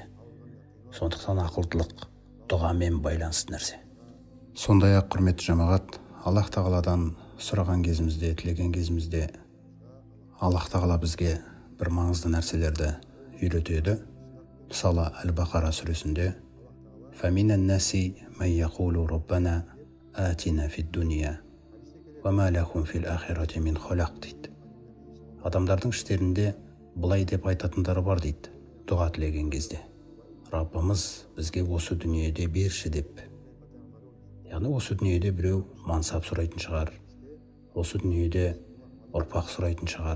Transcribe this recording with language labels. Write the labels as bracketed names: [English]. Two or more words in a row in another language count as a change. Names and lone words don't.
[Kazakh] Сондықтан ақылдылық дұғамен байланысты нәрсе. Сондай-ақ құрметті жамағат, Аллах тағаладан сұраған кезімізде, тілеген кезімізде Аллах тағала бізге бір маңызды нәрселерді үйретеді. Мысалы Әл-Бақара сүресінде: [Arabic] «فمن الناس من يقول ربنا آتنا في الدنيا وما لهم في الآخرة من خلاق» дейді. [Kazakh] Адамдардың іштерінде бұлай деп айтатындары бар дейді, дұға тілеген кезде: Раббымыз бізге осы дүниеде берші деп. Яғни осы дүниеде біреу мансап сұрайтын шығар, осы дүниеде ұрпақ сұрайтын шығар.